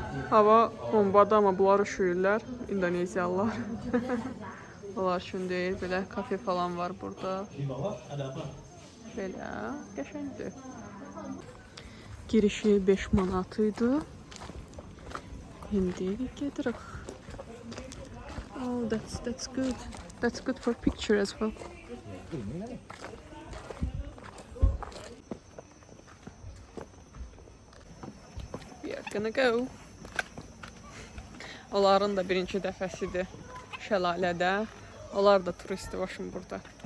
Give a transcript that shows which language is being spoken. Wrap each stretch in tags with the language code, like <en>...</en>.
<az>Hava bombadır, amma bunlar üşüyürlər, İndoneziyalılar. Onlar üçün deyil, belə kafe falan var burada. Belə, qəşəngdir. Girişi 5 manat idi. İndi gedirik.</az> <en>Oh, that's good. That's good for picture as well. We are gonna go.</en> <az>Onların da birinci dəfəsidir şəlalədə. Onlar da turisti başım burada.</az>